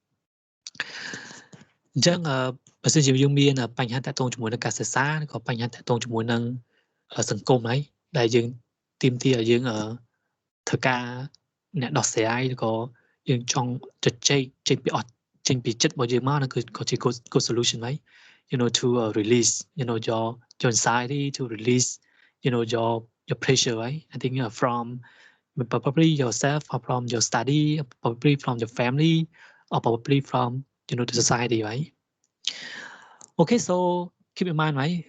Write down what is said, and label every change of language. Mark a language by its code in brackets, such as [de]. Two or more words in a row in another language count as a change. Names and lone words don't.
[km] អញ្ចឹងបើសិនជាយើងមានបញ្ហាតាក់ទងជាមួយនឹងការសិក្សាឬក៏បញ្ហាតាក់ទងជាមួយនឹងសង្គមហើយដែលយើងទាមទារឲ្យយើងធ្វើការអ្នកដោះស្រាយឬក៏យើងចង់ជជែកចេញពីចិត្តរបស់យើងមកនោះគឺក៏ជា [en] good solution [km] ហើយ [en] to release your anxiety to release your your pressure, right? I think from probably yourself, or from your study, or probably from your family, or probably from the society, right? Okay, so keep in mind, right?